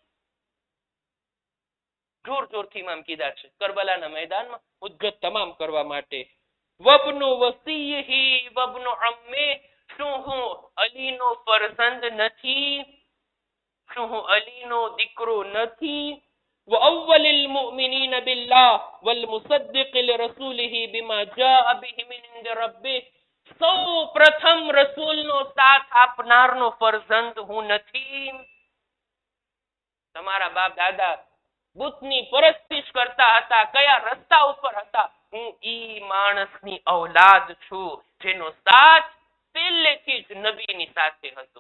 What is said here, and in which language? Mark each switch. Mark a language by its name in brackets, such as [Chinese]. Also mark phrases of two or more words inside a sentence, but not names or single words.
[Gujarati] જોર જોરથી ઇમામ કીધા છે કરબલાના મેદાનમાં ઉદ્ગત તમામ કરવા માટે. [Arabic] وابن وصيه وابن عمه, [Gujarati] શું હું અલીનો ફરજંદ નથી? શું હું અલીનો દીકરો નથી? [Arabic] وأول المؤمنين بالله والمصدق لرسوله بما جاء به من عند ربه, [Gujarati] સૌ પ્રથમ રસૂલનો સાથ આપનારનો ફરજંદ હું નથી? તમારા બાપ દાદા બુતની પરસ્તિશ કરતા હતા, કયા રસ્તા ઉપર હતા? હું ઈ માણસની ઔલાદ છું જેનો સાથ પહેલેથી જ નબીની સાથે હતો.